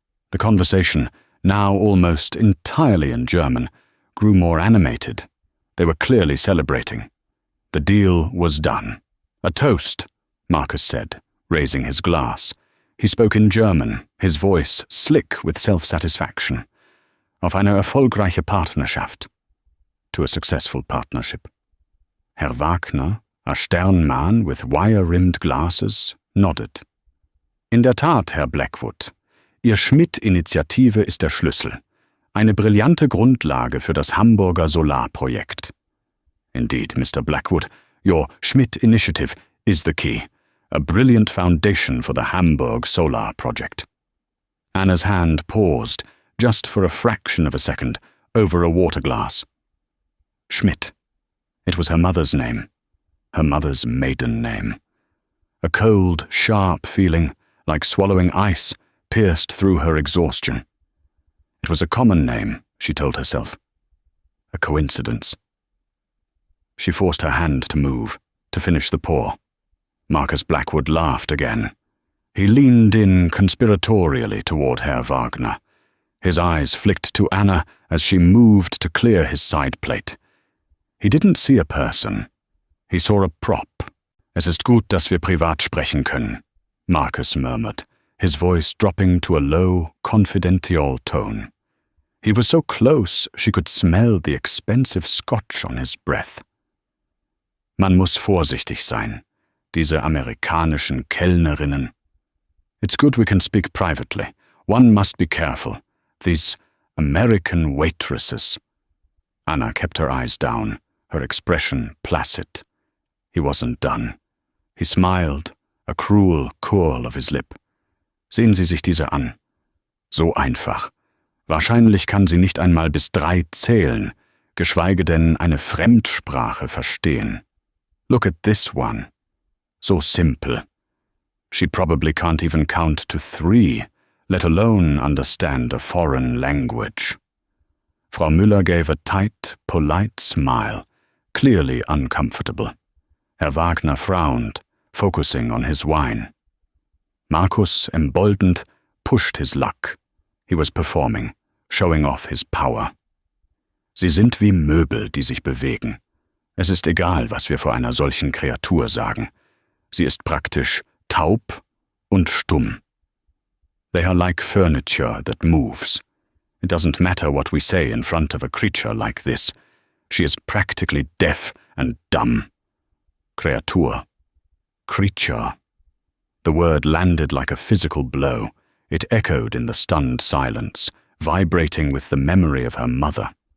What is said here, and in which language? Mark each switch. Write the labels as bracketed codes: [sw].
[en] The conversation, now almost entirely in German, grew more animated. They were clearly celebrating. The deal was done. "A toast," Marcus said, raising his glass. He spoke in German, his voice slick with self-satisfaction. [de] Auf eine erfolgreiche Partnerschaft. [en] To a successful partnership. Herr Wagner, a stern man with wire-rimmed glasses, nodded. [de] In der Tat, Herr Blackwood. Ihr Schmidt-Initiative ist der Schlüssel. Eine brillante Grundlage für das Hamburger Solarprojekt. [en] Indeed, Mr. Blackwood, your Schmidt initiative is the key. A brilliant foundation for the Hamburg solar project. Anna's hand paused, just for a fraction of a second, over a water glass. Schmidt. It was her mother's name. Her mother's maiden name. A cold, sharp feeling, like swallowing ice, pierced through her exhaustion. It was a common name, she told herself. A coincidence. She forced her hand to move, to finish the pour. Marcus Blackwood laughed again. He leaned in conspiratorially toward Herr Wagner. His eyes flicked to Anna as she moved to clear his side plate. He didn't see a person. He saw a prop. [de] Es ist gut, dass wir privat sprechen können, [en] Marcus murmured, his voice dropping to a low, confidential tone. He was so close she could smell the expensive scotch on his breath. [de] Man muss vorsichtig sein, diese amerikanischen Kellnerinnen. [en] It's good we can speak privately. One must be careful. These American waitresses. Anna kept her eyes down, her expression placid. He wasn't done. He smiled, a cruel curl of his lip. [de] Sehen Sie sich diese an. So einfach. Wahrscheinlich kann sie nicht einmal bis 3 zählen, geschweige denn eine Fremdsprache verstehen. [en] Look at this one. So simple. She probably can't even count to 3, let alone understand a foreign language. Frau Müller gave a tight, polite smile, clearly uncomfortable. Herr Wagner frowned, focusing on his wine. Marcus, emboldened, pushed his luck. He was performing, showing off his power. [de] Sie sind wie Möbel, die sich bewegen. Es ist egal, was wir vor einer solchen Kreatur sagen. Sie ist praktisch taub und stumm. [en] They are like furniture that moves. It doesn't matter what we say in front of a creature like this. She is practically deaf and dumb. Kreatur. Creature. The word landed like a physical blow. It echoed in the stunned silence, vibrating with the memory of her mother.